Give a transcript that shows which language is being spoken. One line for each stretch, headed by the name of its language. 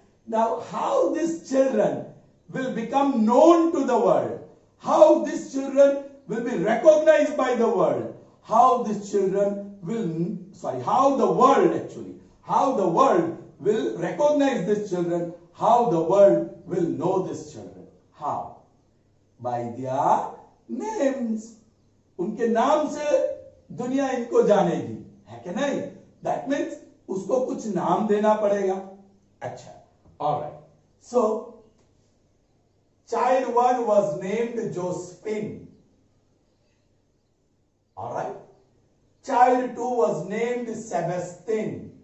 English: Now, how these children will become known to the world, how these children will be recognized by the world, how these children will, how the world will recognize these children, how the world will know these children. How? By their names.
Hindi: उनके नाम से दुनिया इनको जानेगी, है कि नहीं?
English: That means
Hindi: उसको कुछ नाम देना पड़ेगा. अच्छा,
English: all right. So child 1 was named Josephine. All right. Child 2 was named Sebastian.